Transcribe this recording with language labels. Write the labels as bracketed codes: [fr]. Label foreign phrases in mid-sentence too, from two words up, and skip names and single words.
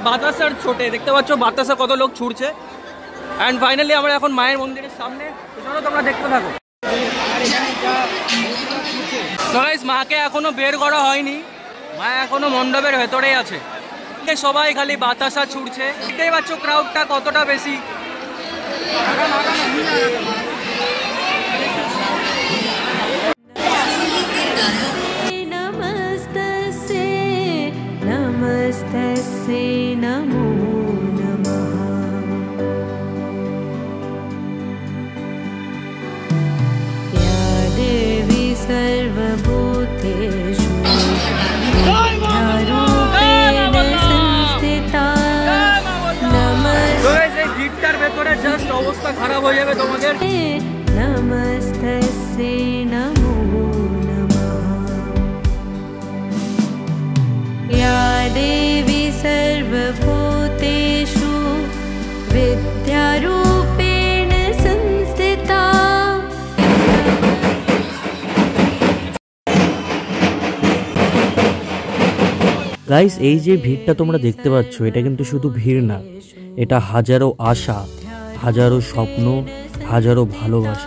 [bn] বাতাসার ছোটে দেখতে পাচ্ছ বাতাসা কত লোক ছুটছে। [en] and finally [bn] আমরা এখন মায়ের মন্দিরের সামনে, চলো তোমরা দেখতে থাকো। [en] so guys [bn] মাকে এখনো বের করা হয়নি, মা এখনো মণ্ডপের ভেতরেই আছে। সবাই খালি বাতাসা ছুটছে, দেখতেই পাচ্ছ ক্রাউডটা কতটা বেশি। [sa] नमस्तस्यै नमस्तस्यै नमो नमः। या देवी सर्वभूतेषु विद्यारूपेण संस्थिता नमस्ते। [bn] ভিড়টার ভেতরে জাস্ট অবস্থা খারাপ হয়ে যাবে তোমাদের। [sa] नमस्तस्यै नमो नमः। या देवी सर्वभूतेषु विद्यारूपेण संस्थिता। [bn] গাইস এই যে ভিড়টা তোমরা দেখতে পাচ্ছ, এটা কিন্তু শুধু ভিড় না, এটা হাজারো আশা, হাজারো স্বপ্ন, হাজারো ভালোবাসা।